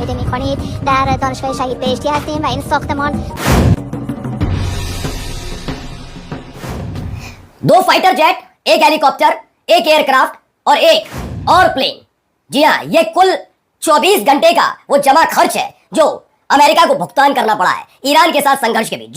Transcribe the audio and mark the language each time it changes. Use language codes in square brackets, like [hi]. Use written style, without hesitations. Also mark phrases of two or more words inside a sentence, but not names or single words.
[fa] کنید در دانشگاه شهید بهشتی هستیم و این ساختمان [hi] दो [en] fighter jet, [hi] एक हेलीकॉप्टर, एक एयरक्राफ्ट और एक और प्लेन। जी हाँ, ये कुल 24 घंटे का वो जमा खर्च है जो अमेरिका को भुगतान करना पड़ा है ईरान के साथ संघर्ष के बीच।